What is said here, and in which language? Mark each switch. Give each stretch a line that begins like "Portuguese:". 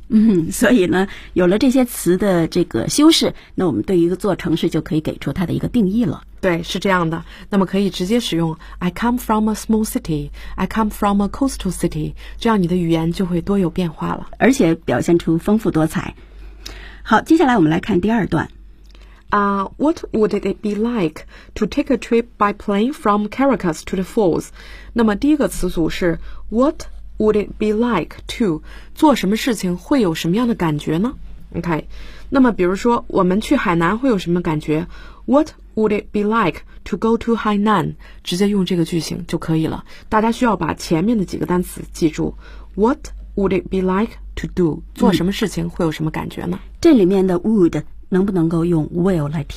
Chinese: 嗯，所以呢有了这些词的这个修饰那我们对于一个座城市就可以给出它的一个定义了对是这样的那么可以直接使用
English: I come from a small city I come from a coastal city
Chinese: 这样你的语言就会多有变化了而且表现出丰富多彩好接下来我们来看第二段
English: What would it be like to take a trip by plane from Caracas to the falls
Chinese: 那么第一个词组是
English: whatWould it be like to
Chinese: 做什么事情会有什么样的感觉呢 OK 那么比如说我们去海南会有什么感觉
English: What would it be like to go to Hainan
Chinese: 直接用这个句型就可以了大家需要把前面的几个单词记住
English: What would it be like to do
Chinese: 做什么事情会有什么感觉呢、这里面的 would 能不能够用 will 来替